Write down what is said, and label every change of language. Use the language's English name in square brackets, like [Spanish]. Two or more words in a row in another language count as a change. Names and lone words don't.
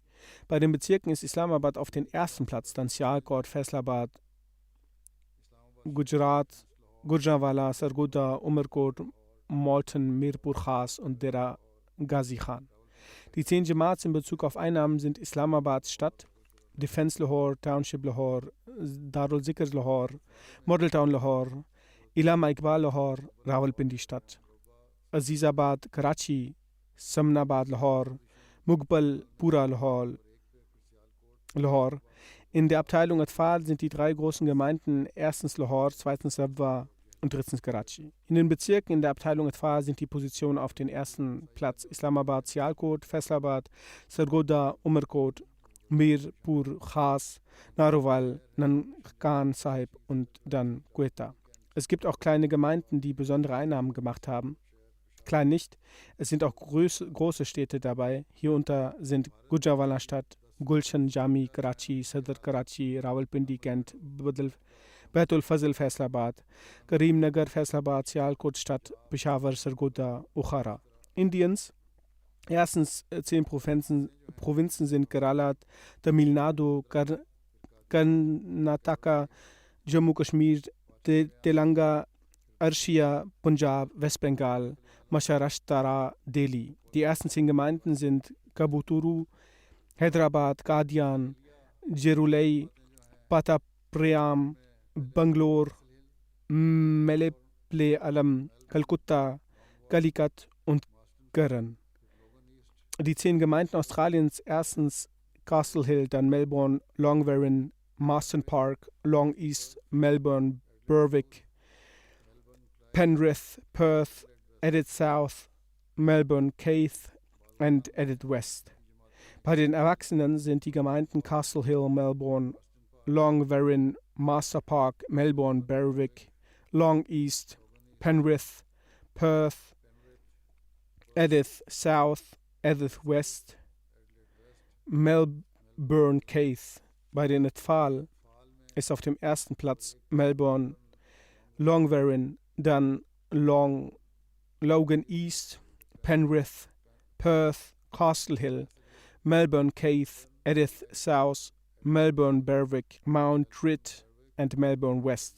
[German] Bei den Bezirken ist Islamabad auf den ersten Platz, dann Sialkot, Faisalabad, Gujarat, Gujranwala, Sargodha, Umerkot, Malton, Mirpur Khas und Dera Ghazi Khan. Die 10 Jamaats in Bezug auf Einnahmen sind Islamabads Stadt, Defense Lahore, Township Lahore, Darul Zikr Lahore, Model Town Lahore, Illama Iqbal Lahore, Rawalpindi Stadt, Azizabad, Karachi, Samnabad Lahore, Mughbal, Pura Lahore. In der Abteilung Atfal sind die 3 großen Gemeinden erstens Lahore, zweitens Rabwa und drittens Karachi. In den Bezirken in der Abteilung Atfal sind die Positionen auf den ersten Platz Islamabad, Sialkot, Faisalabad, Sargodha, Umerkot, Mirpur Khas, Narowal, Nankan Sahib und dann Quetta. Es gibt auch kleine Gemeinden, die besondere Einnahmen gemacht haben. Klein nicht, es sind auch große Städte dabei. Hierunter sind Gujranwala Stadt, Gulshan Jami, Karachi, Sadr Karachi, Rawalpindi, Kent, Baitul Fazl, Faisalabad, Karimnagar, Faisalabad, Sialkot Stadt, Peshawar, Sargodha, Bukhara. Indiens. Erstens 10 Provinzen sind Kerala, Tamil Nadu, Karnataka, Jammu Kashmir, Telangana, Arshia, Punjab, Westbengal, Maharashtra, Delhi. Die ersten 10 Gemeinden sind Kabuturu, Hyderabad, Qadian, Jerulai, Pataprayam, Bangalore, Meleple Alam, Kalkutta, Calicut und Karan. Die 10 Gemeinden Australiens, erstens Castle Hill, dann Melbourne, Longwarren, Marston Park, Long East, Melbourne, Berwick, Penrith, Perth, Edith South, Melbourne, Keith und Edith West. Bei den Erwachsenen sind die Gemeinden Castle Hill, Melbourne, Longwarren, Master Park, Melbourne, Berwick, Long East, Penrith, Perth, Edith South, Edith West, Melbourne, Keith. Bei den Atfal ist auf dem ersten Platz Melbourne, Longwarren, dann Logan East, Penrith, Perth, Castle Hill, Melbourne, Keith, Edith South, Melbourne, Berwick, Mount Ritt und Melbourne West.